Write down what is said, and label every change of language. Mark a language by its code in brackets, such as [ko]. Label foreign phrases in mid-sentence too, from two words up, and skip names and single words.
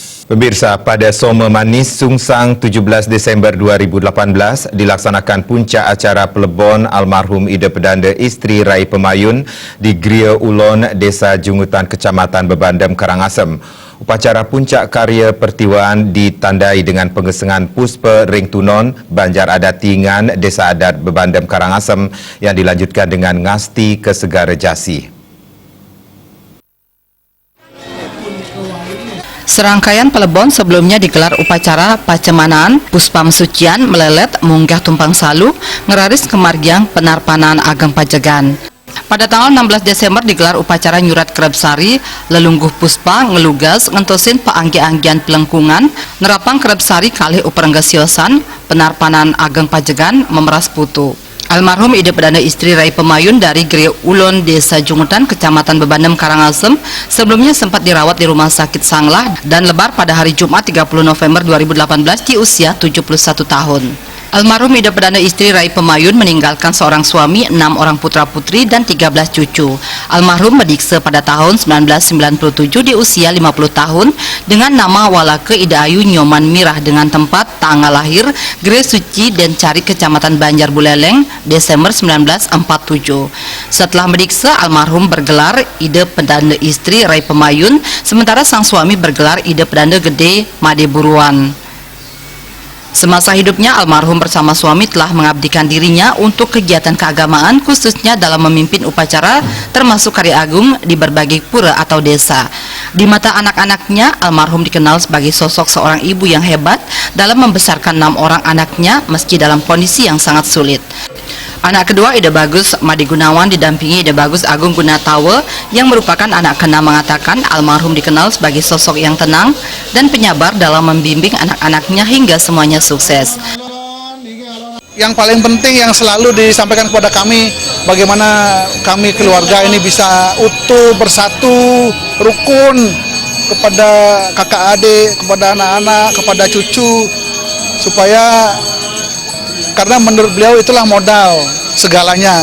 [id] Pemirsa, pada Soma Manis Sungsang 17 Desember 2018 dilaksanakan puncak acara pelebon almarhum Ida Pedanda Isteri Rai Pemayun di Gria Ulon, Desa Jungutan, Kecamatan Bebandem, Karangasem. Upacara puncak karya pertiwaan ditandai dengan [ban] pengesengan puspa ring tunon [id] Banjar Adat Tingan, Desa Adat Bebandem, Karangasem yang dilanjutkan dengan ngasti ke Segara Jasi. Serangkaian pelebon sebelumnya digelar upacara pacemanaan, puspam sucian, melelet, munggah tumpang salu, [ban] ngeraris kemargiang penarpanan ageng pajegan. [id] Pada tanggal 16 Desember digelar upacara nyurat kerebsari, lelungguh puspa, ngelugas, ngentosin paanggi-anggian pelengkungan, nerapang kerebsari kalih uperenggasiosan, penarpanan ageng pajegan, memeras putu. Almarhum Ida Pedanda Isteri Rai Pemayun dari Gria Ulon, Desa Jungutan, Kecamatan Bebandem, Karangasem, sebelumnya sempat dirawat di Rumah Sakit Sanglah dan lebar pada hari Jumat 30 November 2018 di usia 71 tahun. Almarhum Ida Pedanda Isteri Rai Pemayun meninggalkan seorang suami, 6 orang putra-putri, dan 13 cucu. Almarhum medikse pada tahun 1997 di usia 50 tahun dengan nama Walake Ida Ayu Nyoman Mirah dengan tempat tanggal lahir Gria Suci dan Cari, Kecamatan Banjar Buleleng, Desember 1947. Setelah medikse, almarhum bergelar Ida Pedanda Isteri Rai Pemayun, sementara sang suami bergelar Ida Pedanda Gede Made Buruan. Semasa hidupnya, almarhum bersama suami telah mengabdikan dirinya untuk kegiatan keagamaan, khususnya dalam memimpin upacara termasuk karya agung di berbagai pura atau desa. Di mata anak-anaknya, almarhum dikenal sebagai sosok seorang ibu yang hebat dalam membesarkan 6 orang anaknya meski dalam kondisi yang sangat sulit. Anak kedua, Ida Bagus Made Gunawan, didampingi Ida Bagus Agung Gunatawa yang merupakan anak keenam, mengatakan almarhum dikenal sebagai sosok yang tenang dan penyabar dalam membimbing anak-anaknya hingga semuanya sukses. Yang paling penting yang selalu disampaikan kepada kami, bagaimana kami keluarga ini bisa utuh, bersatu, rukun kepada kakak adik, kepada anak-anak, kepada cucu, supaya karena menurut beliau itulah modal segalanya.